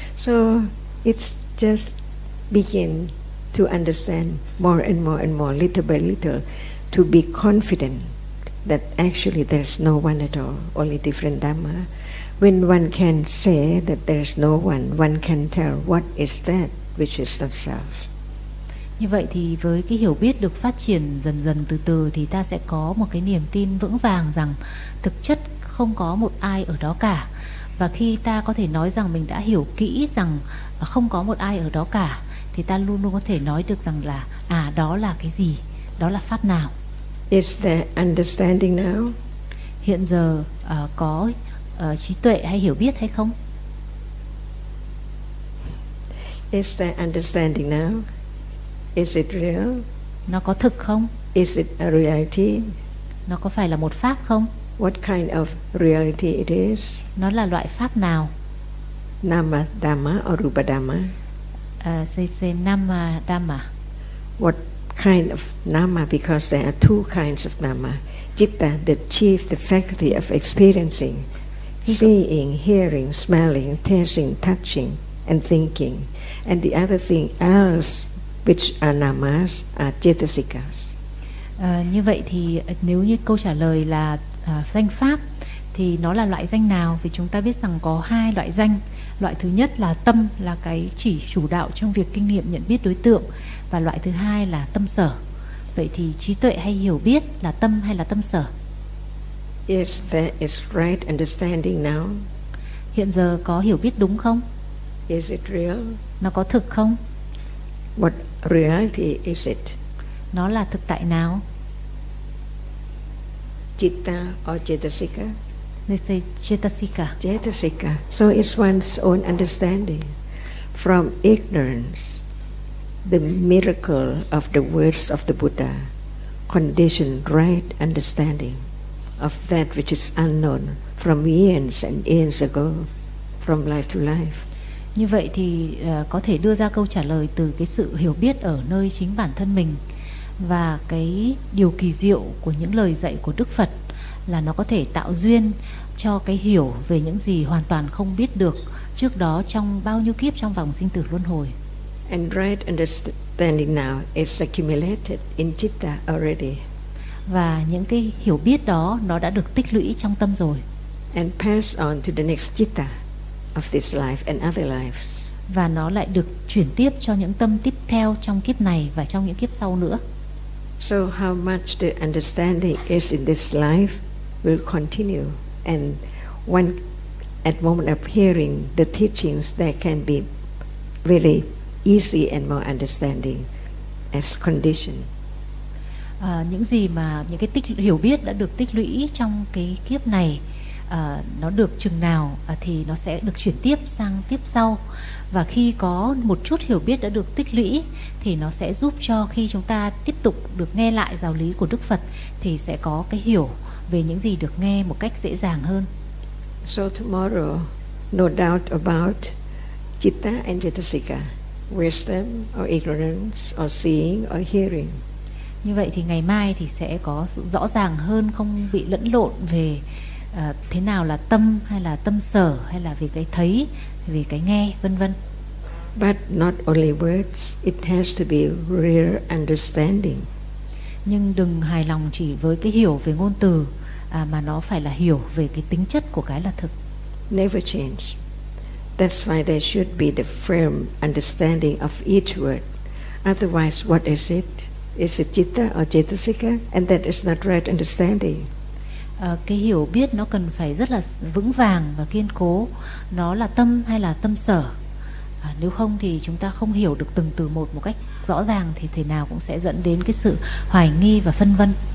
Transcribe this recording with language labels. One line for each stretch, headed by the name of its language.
English: So it's just begin to understand more and more and more, little by little, to be confident that actually there's no one at all, only different dhamma. When one can say that there's no one, one can tell what is that which is not self.
Vietnamese: Như vậy thì với cái hiểu biết được phát triển dần dần từ từ thì ta sẽ có một cái niềm tin vững vàng rằng thực chất không có một ai ở đó cả. Và khi ta có thể nói rằng mình đã hiểu kỹ rằng không có một ai ở đó cả thì ta luôn luôn có thể nói được rằng là đó là cái gì, đó là pháp nào.
English: Is there understanding now?
Vietnamese: Hiện giờ có trí tuệ hay hiểu biết hay không?
English: Is there understanding now? Is it real?
Vietnamese: Nó có thực không?
English: Is it a reality?
Vietnamese: Nó có phải là một pháp không?
English: What kind of reality it is?
Vietnamese: Nó là loại pháp nào?
English: Nama dhamma or rupa dhamma? Say nama dhamma. What kind of nama? Because there are two kinds of nama. Citta, the chief, the faculty of experiencing, seeing, hearing, smelling, tasting, touching, and thinking. And the other thing else, which are namas, are cetasikas.
Vietnamese: Như vậy thì nếu như câu trả lời là danh pháp, thì nó là loại danh nào? Vì chúng ta biết rằng có hai loại danh. Loại thứ nhất là tâm, là cái chỉ chủ đạo trong việc kinh nghiệm nhận biết đối tượng. Và loại thứ hai là tâm sở. Vậy thì trí tuệ hay hiểu biết là tâm hay là tâm sở?
English: Yes, there is right understanding now.
Vietnamese: Hiện giờ có hiểu biết đúng không?
English: Is it real?
Vietnamese: Nó có thực không?
English: What reality is it?
Vietnamese: Nó là thực tại nào?
English: Citta or cetasika? They say cetasika. Cetasika. So it's one's own understanding. from ignorance, the miracle of the words of the Buddha conditioned right understanding of that which is unknown from years and years ago, from life to life.
Vietnamese: Như vậy thì có thể đưa ra câu trả lời từ cái sự hiểu biết ở nơi chính bản thân mình. Và cái điều kỳ diệu của những lời dạy của Đức Phật là nó có thể tạo duyên cho cái hiểu về những gì hoàn toàn không biết được trước đó trong bao nhiêu kiếp trong vòng sinh tử luân hồi.
English: And right understanding now is accumulated in citta already.
Vietnamese: Và những cái hiểu biết đó nó đã được tích lũy trong tâm rồi.
English: And pass on to the next citta of this life and other lives.
Vietnamese: Và nó lại được chuyển tiếp cho những tâm tiếp theo trong kiếp này và trong những kiếp sau nữa.
English: So how much the understanding is in this life will continue, and when at moment of hearing the teachings that can be really easy and more understanding as condition.
Vietnamese: Những gì mà những cái tích hiểu biết đã được tích lũy trong cái kiếp này nó được chừng nào thì nó sẽ được chuyển tiếp sang tiếp sau. Và khi có một chút hiểu biết đã được tích lũy thì nó sẽ giúp cho khi chúng ta tiếp tục được nghe lại giáo lý của Đức Phật thì sẽ có cái hiểu về những gì được nghe một cách dễ dàng hơn.
English: So tomorrow, no doubt about citta and cittasika, wisdom or ignorance or seeing or hearing.
Vietnamese: Như vậy thì ngày mai thì sẽ có sự rõ ràng hơn, không bị lẫn lộn về thế nào là tâm hay là tâm sở hay là về cái thấy, về cái nghe, vân vân.
English: But not only words, it has to be real understanding.
Vietnamese: Nhưng đừng hài lòng chỉ với cái hiểu về ngôn từ mà nó phải là hiểu về cái tính chất của cái là thực.
English: Never change. That's why there should be the firm understanding of each word. Otherwise, what is it? Is it citta or cittasika? And that is not right understanding.
Vietnamese: Cái hiểu biết nó cần phải rất là vững vàng và kiên cố. Nó là tâm hay là tâm sở? Nếu không thì chúng ta không hiểu được từng từ một cách rõ ràng thì thế nào cũng sẽ dẫn đến cái sự hoài nghi và phân vân.